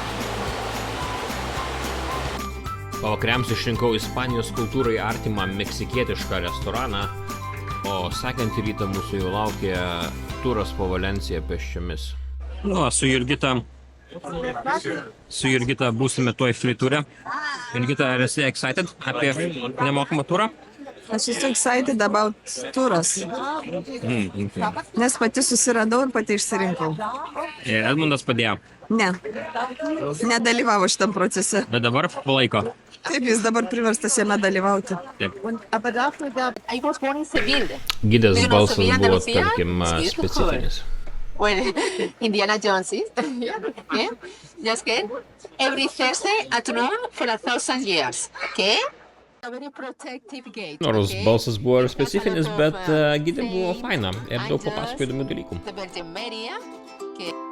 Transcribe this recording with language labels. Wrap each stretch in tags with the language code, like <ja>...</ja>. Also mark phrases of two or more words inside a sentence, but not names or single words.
<lt>Pavakariams išrinkau Ispanijos kultūrai artimą meksikietišką restoraną, o sekantį rytą mūsų jau laukia turas po Valenciją pėsčiomis. Nu, su Jurgita būsime tuoj fliture. Jurgita, ar esi excited apie nemokamą turą? Aš esu</lt> <en>excited about</en> <lt>turas. Nes pati susiradau ir pati išsirinkau. Ir Edmundas padėjo. Ne. Nedalyvavo šitam procese. Bet dabar palaiko. Taip, jis dabar priverstas jame dalyvauti. Taip.</lt> <en>I was born in Seville.</en> <lt>Gidės</lt> <en>Do you know</en> <lt>balsas Sevilla, buvo, Andalucía? tarkim,</lt> <en>It's beautiful.</en> <lt>specifinis.</lt> <en>When Indiana Jones is. Okay? Just get every Thursday at noon for 1,000 years. Okay? A very protective gate.</en> <lt>Nors</lt> <en>okay?</en> <lt>balsas buvo ir specifinis,</lt> <en>A lot of,</en> <lt>bet Gidė buvo faina ir daug</lt> <en>angels,</en> <lt>papasakojo įdomių dalykų.</lt> <en>The Virgin Maria. Okay.</en>